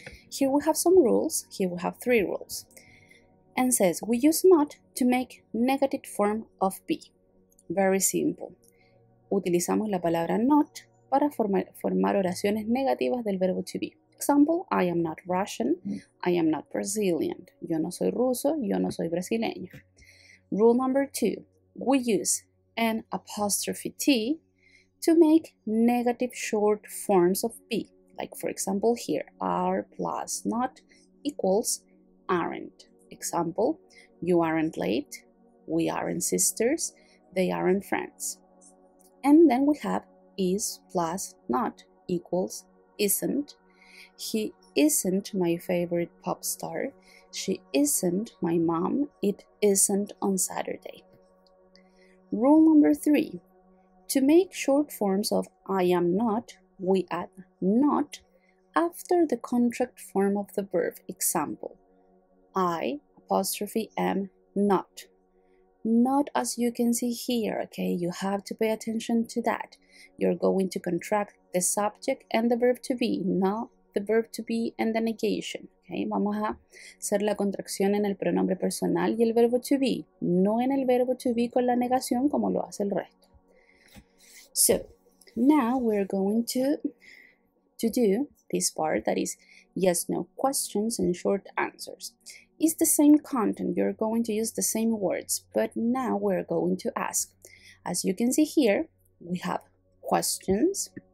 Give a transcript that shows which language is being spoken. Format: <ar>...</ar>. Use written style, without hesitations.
<en>Here we have some rules. Here we have 3 rules. And says we use not to make negative form of be. Very simple.</en> <es>Utilizamos la palabra not para formar oraciones negativas del verbo to be.</es> <en>Example, I am not Russian, I am not Brazilian.</en> <es>Yo no soy ruso, yo no soy brasileño.</es> <en>Rule number 2, we use an apostrophe T to make negative short forms of be. Like for example here, are plus not equals aren't. Example, you aren't late, we aren't sisters, they aren't friends. And then we have is plus not equals isn't. He isn't my favorite pop star. She isn't my mom. It isn't on Saturday. Rule number 3. To make short forms of I am not, we add not after the contract form of the verb. Example, I apostrophe am not. Not, as you can see here, okay? You have to pay attention to that. You're going to contract the subject and the verb to be, not the verb to be and the negation, okay?</en> <es>Vamos a hacer la contracción en el pronombre personal y el verbo to be, no en el verbo to be con la negación como lo hace el resto.</es> <en>So, now we're going to do this part, that is yes, no questions and short answers. It's the same content, you're going to use the same words, but now we're going to ask. As you can see here, we have questions.</en>